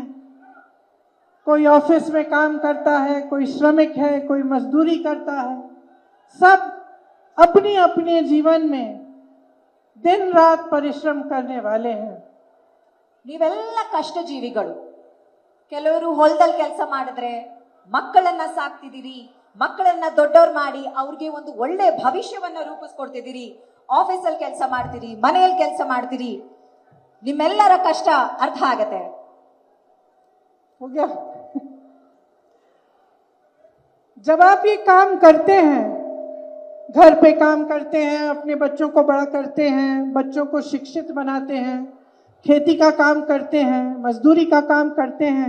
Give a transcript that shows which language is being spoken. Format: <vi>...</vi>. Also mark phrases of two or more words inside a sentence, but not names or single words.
<hi>कोई ऑफिस में काम करता है, कोई श्रमिक है, कोई मजदूरी करता है. सब अपने अपने जीवन में दिन रात परिश्रम करने वाले हैं.</hi> <kn>ನೀವೆಲ್ಲ ಕಷ್ಟ ಜೀವಿಗಳು. ಕೆಲವರು ಹೊಲದಲ್ಲಿ ಕೆಲಸ ಮಾಡಿದ್ರೆ, ಮಕ್ಕಳನ್ನ ಸಾಕ್ತಿದ್ದೀರಿ, ಮಕ್ಕಳನ್ನ ದೊಡ್ಡವ್ರು ಮಾಡಿ ಅವ್ರಿಗೆ ಒಂದು ಒಳ್ಳೆ ಭವಿಷ್ಯವನ್ನ ರೂಪಿಸ್ಕೊಡ್ತಿದ್ದೀರಿ. ಆಫೀಸಲ್ಲಿ ಕೆಲಸ ಮಾಡ್ತೀರಿ, ಮನೆಯಲ್ಲಿ ಕೆಲಸ ಮಾಡ್ತೀರಿ. ನಿಮ್ಮೆಲ್ಲರ ಕಷ್ಟ ಅರ್ಥ ಆಗತ್ತೆ.</kn> <hi>हो गया? जब आप ये काम करते हैं, घर पे काम करते हैं, अपने बच्चों को बड़ा करते हैं, बच्चों को शिक्षित बनाते हैं, खेती का काम करते हैं, मजदूरी का काम करते हैं.</hi>